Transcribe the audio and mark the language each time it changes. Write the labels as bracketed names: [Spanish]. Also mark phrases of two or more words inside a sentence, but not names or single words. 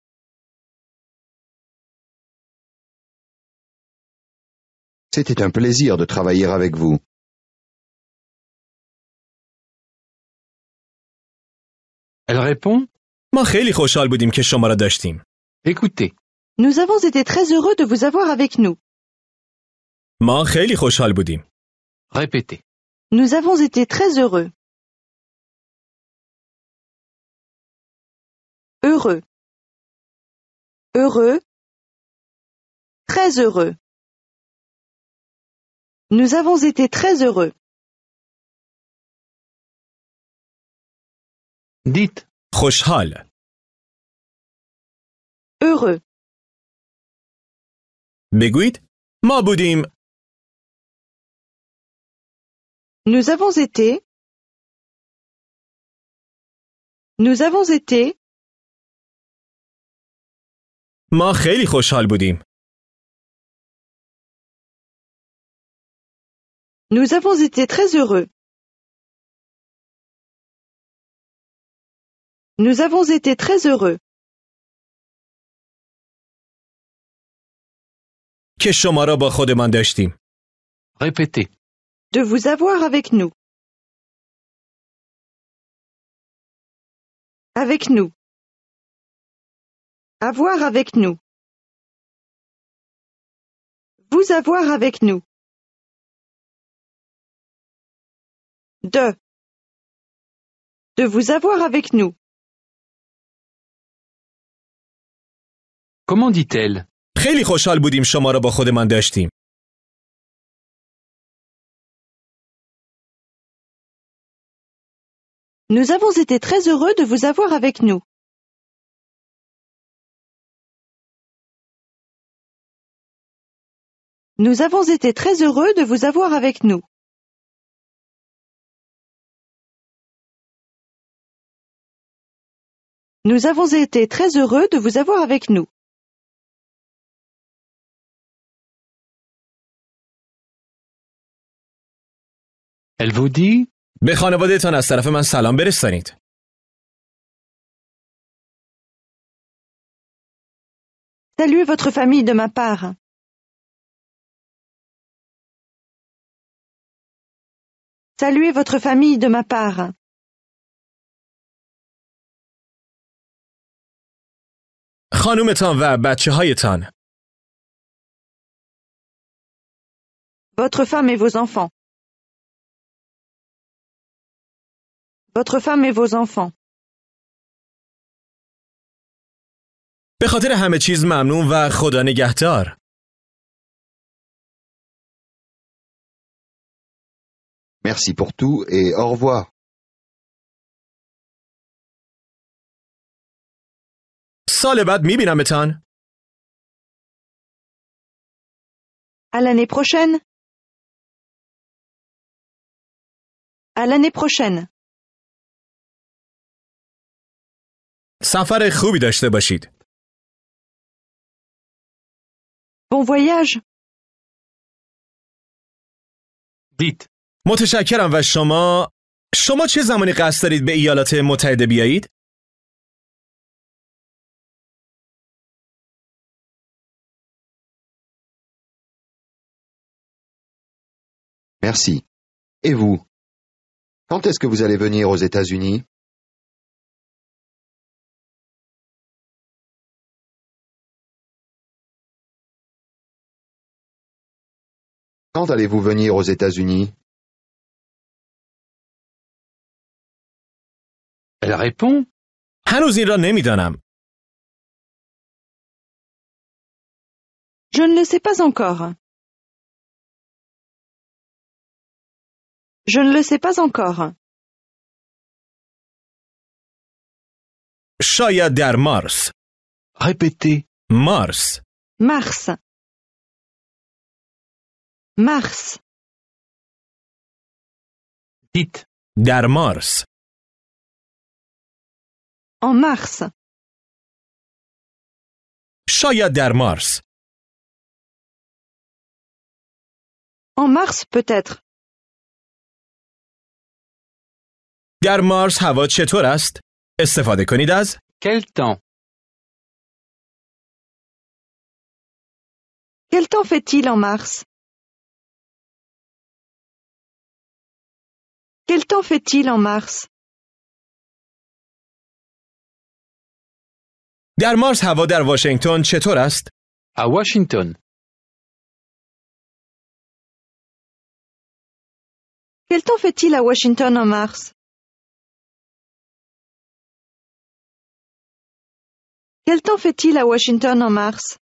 [French] C'était un plaisir de travailler avec vous. Elle répond. [Persian] ما خیلی خوشحال بودیم که شما را داشتیم. [French] Écoutez. Nous avons été très heureux de vous avoir avec nous. [Persian] ما خیلی خوشحال بودیم. [French] Répétez. Nous avons été très heureux. Heureux. Heureux. Très heureux. Nous avons été très heureux. Dites. [Persian] خوشحال. [French] Heureux. [Persian] بگویید ما بودیم. [French] Nous avons été. Nous avons été. [Persian] ما خیلی خوشحال بودیم. [French] Nous avons été très heureux. Nous avons été très heureux. [Persian] که شما را با خودمان داشتیم. [French] Répétez. De vous avoir avec nous. Avec nous. Avoir avec nous. Vous avoir avec nous. De vous avoir avec nous. Comment dit-elle? [Persian] خیلی خوشحال بودیم شما را با خودمان داشتیم. [French] Nous avons été très heureux de vous avoir avec nous. Nous avons été très heureux de vous avoir avec nous. Nous avons été très heureux de vous avoir avec nous. Elle vous dit. [Persian] به خانواده‌تان از طرف من سلام برسانید. [French] Saluez votre famille de ma part. Saluez votre famille de ma part. [Persian] خانومتان و بچه هایتان. [French] Votre femme et vos enfants. Votre femme et vos enfants. [Persian] به خاطر همه چیز ممنون و خدا نگهدار. [French] Merci pour tout et au revoir. [Persian] سال بعد میبینمتان. [French] À l'année prochaine. À l'année prochaine. [Persian] سفر خوبی داشته باشید. [French] Bon voyage. Dites. [Persian] متشکرم و شما چه زمانی قصد دارید به ایالات متحده بیایید؟ [French] Merci. Et vous? Quand est-ce que vous allez venir aux États-Unis? Quand allez-vous venir aux États-Unis? Elle répond. [Persian] هنوز این را نمیدانم. [French] Je ne le sais pas encore. Je ne le sais pas encore. [Persian] شاید در مارس. [French] Répétez. [Persian] مارس. [French] Mars. Mars. Dites. [Persian] در مارس. [French] En mars. [Persian] شاید در مارس. [French] En mars peut-être. [Persian] در مارس هوا چطور است؟ استفاده کنید از [French] Quel temps? Quel temps fait-il en mars? Quel temps fait-il en mars? [Persian] در مارس هوا در واشنگتن چطور است؟ [French] À Washington. Quel temps fait-il à Washington en mars? Quel temps fait-il à Washington en mars?